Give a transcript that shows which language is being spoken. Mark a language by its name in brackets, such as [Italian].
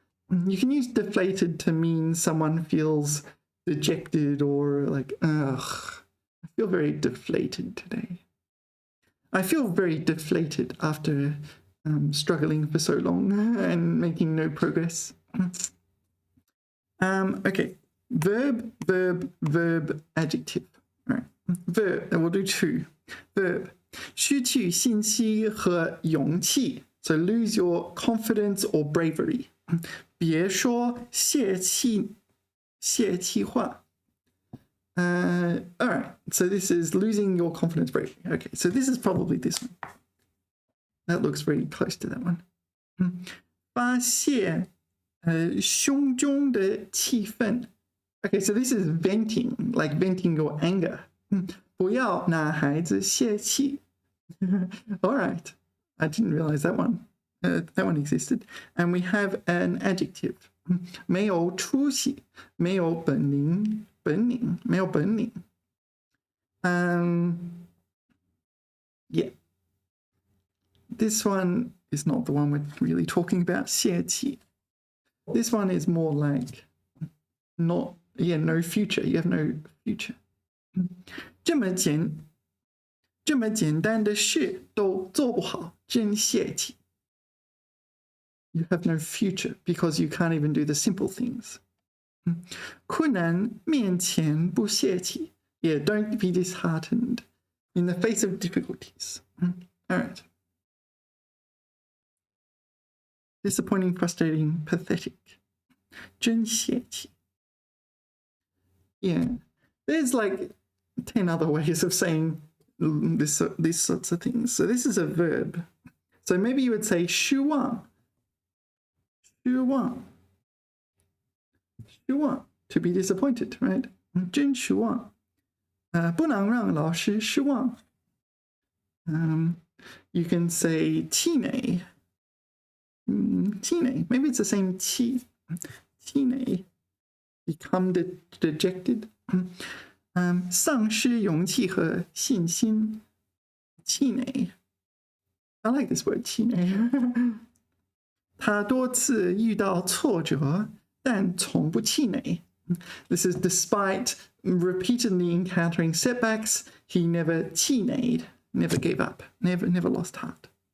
[English] You can use deflated to mean someone feels dejected or like, ugh, I feel very deflated today. I feel very deflated after struggling for so long and making no progress. Okay, verb, adjective. All right, verb, and we'll do two. [Chinese] Verb, 失去信心和勇气. [English] So lose your confidence or bravery. [Chinese] 别说泄气话. [English] All right, so this is losing your confidence, bravery. Okay, so this is probably this one. That looks very close to that one. [Chinese] 发泄胸中的气愤。 [English] Okay, so this is venting, like venting your anger. [Chinese] 不要拿孩子泄气。 [English] All right, I didn't realize that one. That one existed. And we have an adjective. [Chinese] 没有出息，没有本领，没有本领。 [English] Yeah. This one is not the one we're really talking about. [Chinese] 泄气. [English] This one is more like no future. You have no future. [Chinese] 这么简单的事都做不好，真泄气。 [English] You have no future because you can't even do the simple things. [Chinese] 困难面前不泄气. [English] Yeah, don't be disheartened in the face of difficulties. All right. Disappointing, frustrating, pathetic. [Chinese] 真泄气. [English] Yeah, there's like 10 other ways of saying these sorts of things. So this is a verb. So maybe you would say 失望. [Chinese] 失望. [English] 失望, to be disappointed, right? [Chinese] 真失望.不能让老师失望. [English] You can say 气馁. [Chinese] 气馁.Maybe it's the same 气.气馁. [English] Become dejected. [Chinese] 丧失勇气和信心.气馁. [English] I like this word, 气馁. [Chinese] 他多次遇到挫折，但从不气馁. [English] This is despite repeatedly encountering setbacks, he never 气馁, never gave up, never lost heart.